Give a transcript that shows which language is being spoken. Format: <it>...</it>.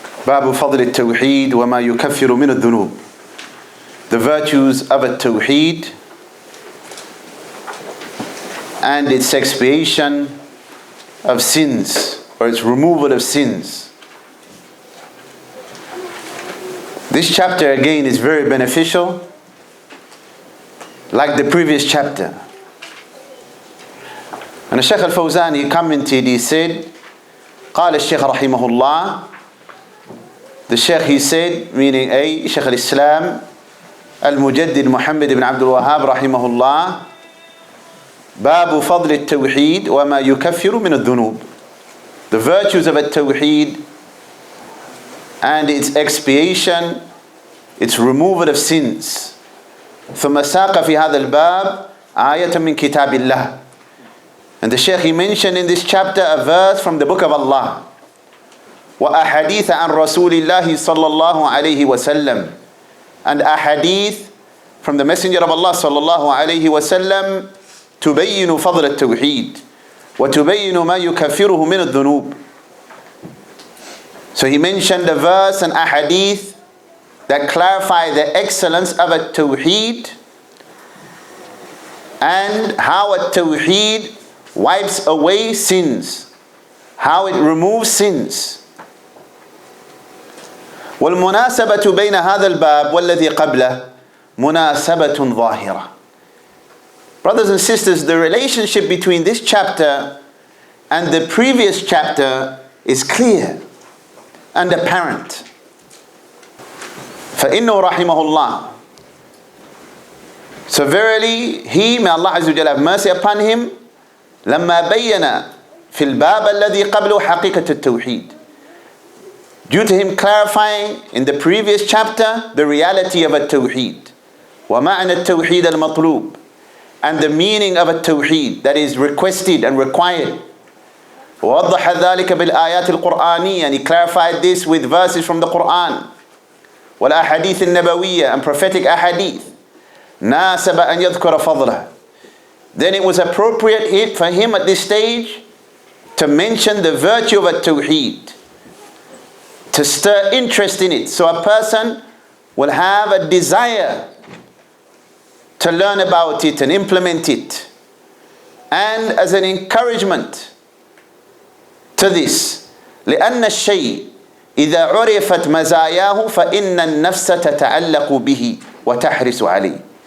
<ar>باب فضل التوحيد وما يكفر من الذنوب.</ar> <en>The virtues of al-Tawheed and its expiation of sins, or its removal of sins. This chapter again is very beneficial, like the previous chapter. And Shaykh al-Fawzan, he commented, he said,</en> <ar>قال الشيخ رحمه الله,</ar> <en>the Shaykh, he said, meaning Shaykh al-Islam al-Mujaddid Muhammad ibn Abdul Wahhab رحمه الله,</en> <ar>باب فضل التوحيد وما يكفر من الذنوب.</ar> <en>The virtues of al-Tawheed and its expiation, its removal of sins.</en> <ar>ثم ساق في هذا الباب آية من كتاب الله.</ar> <en>And the Shaykh, he mentioned in this chapter a verse from the book of Allah.</en> <ar>وأحاديث عن رسول الله صلى الله عليه وسلم.</ar> <en>And a hadith from the Messenger of Allah</en> <ar>صلى الله عليه وسلم تبين فضل التوحيد وتبين ما يكفره من الذنوب.</ar> <en>So he mentioned a verse and a hadith that clarify the excellence of al-Tawheed and how al-Tawheed wipes away sins, how it removes sins.</en> <ar>والمناسبة بين هذا الباب والذي قبله مناسبة ظاهرة.</ar> <en>Brothers and sisters, the relationship between this chapter and the previous chapter is clear and apparent.</en> <ar>فإنه رحمه الله.</ar> <en>So verily, he, may Allah Azza wa Jalla have mercy upon him,</en> <ar>لما بين في الباب الذي قبله حقيقة التوحيد.</ar> <en>Due to him clarifying in the previous chapter the reality of al-Tawheed.</en> <ar>ومعنى التوحيد المطلوب.</ar> <en>And the meaning of al-Tawheed that is requested and required.</en> <ar>ووضح ذلك بالآيات القرآنية.</ar> <en>And he clarified this with verses from the Qur'an.</en> <ar>والأحاديث النبوية</ar> <en>and prophetic ahadith.</en> <ar>ناسب أن يذكر فضله.</ar> <en>Then it was appropriate for him at this stage to mention the virtue of al-Tawheed, to stir interest in it, so a person will have a desire to learn about it and implement it, and as an encouragement to this,</en> <ar>لأن الشيء إذا عرفت مزاياه فإن النفس تتعلق به وتحرص عليه.</ar>